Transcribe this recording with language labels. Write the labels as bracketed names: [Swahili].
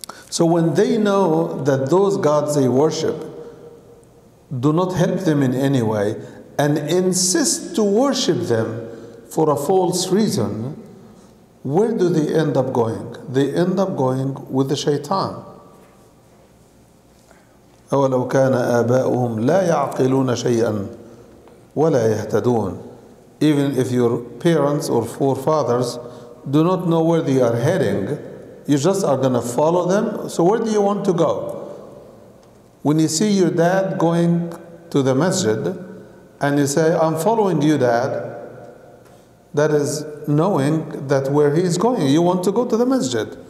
[English] So when they know that those gods they worship do not help them in any way, and insist to worship them for a false reason, where do they end up going? They end up going with the shaitan. [Arabic] أولو كان آباؤهم لا يعقلون شيئا ولا يهتدون. [English] Even if your parents or forefathers do not know where they are heading, you just are going to follow them. So where do you want to go? When you see your dad going to the masjid and you say, I'm following you, Dad, that is knowing that where he is going, you want to go to the masjid.